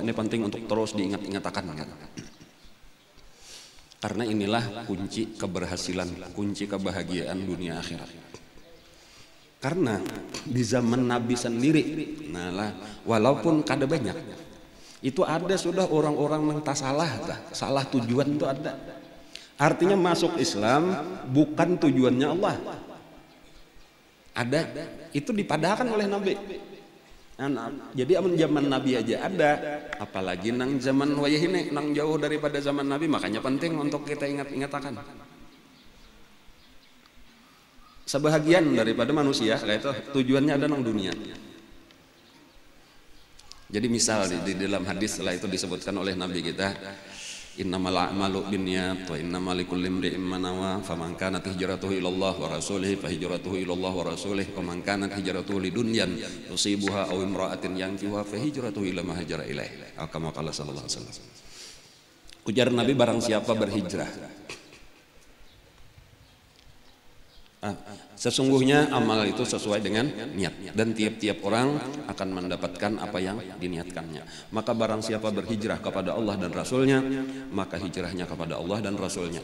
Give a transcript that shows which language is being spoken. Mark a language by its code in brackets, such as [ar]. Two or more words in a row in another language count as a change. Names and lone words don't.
[id] Ini penting untuk terus diingat-ingatkan. Karena inilah kunci keberhasilan, kunci kebahagiaan dunia akhirat. [bjn] Karena di zaman Nabi sendiri, walaupun kada banyak, itu ada sudah orang-orang yang tak salah tujuan itu ada. [id] Artinya masuk Islam bukan tujuannya Allah. [bjn] Ada, itu dipadahkan oleh Nabi. Jadi zaman Nabi aja ada, apalagi nang zaman wayah ini, nang jauh daripada zaman Nabi, makanya penting untuk kita ingat-ingatkan. [id] Sebahagian daripada manusia itu tujuannya ada nang dunia. Jadi misal di dalam hadis setelah itu disebutkan oleh Nabi kita, [ar] إنما الأعمال بالنيات وإنما لكل امرئ ما نوى فمن كانت هجرته إلى الله ورسوله فهجرته إلى الله ورسوله ومن كانت هجرته لدنيا يصيبها أو امرأة ينكحها فهجرته إلى ما هاجر إليه. كما قال صلى الله عليه وسلم. [id] Ujar Nabi, barang siapa berhijrah, sesungguhnya amal itu sesuai dengan niat, dan tiap-tiap orang akan mendapatkan apa yang diniatkannya. Maka barang siapa berhijrah kepada Allah dan Rasulnya, maka hijrahnya kepada Allah dan Rasulnya.